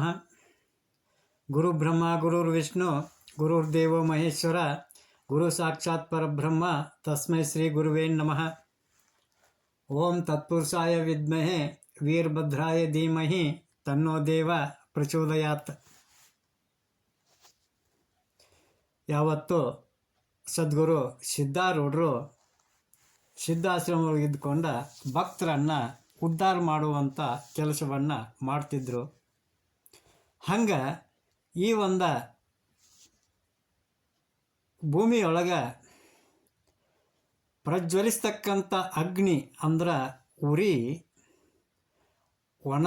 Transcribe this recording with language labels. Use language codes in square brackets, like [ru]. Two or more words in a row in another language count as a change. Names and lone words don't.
[sa] ಗುರು ಬ್ರಹ್ಮ ಗುರುರ್ವಿಷ್ಣು ಗುರುರ್ದೇವೋ ಮಹೇಶ್ವರ ಗುರು ಸಾಕ್ಷಾತ್ ಪರಬ್ರಹ್ಮ ತಸ್ಮೈ ಶ್ರೀ ಗುರುವೇ ನಮಃ. ಓಂ ತತ್ಪುರುಷಾಯ ವಿದ್ಮಹೆ ವೀರಭದ್ರಾಯ ಧೀಮಹಿ ತನ್ನೋ ದೇವ ಪ್ರಚೋದಯಾತ್. [kn] ಯಾವತ್ತು ಸದ್ಗುರು ಸಿದ್ಧಾರೂಢರು ಸಿದ್ಧಾಶ್ರಮದಲ್ಲಿ ಇದ್ದುಕೊಂಡ ಭಕ್ತರನ್ನು ಉದ್ಧಾರ ಮಾಡುವಂಥ ಕೆಲಸವನ್ನು ಮಾಡ್ತಿದ್ರು. ಹಂಗೆ ಈ ಒಂದು ಭೂಮಿಯೊಳಗೆ ಪ್ರಜ್ವಲಿಸ್ತಕ್ಕಂಥ ಅಗ್ನಿ ಅಂದ್ರೆ ಉರಿ, ಒಣ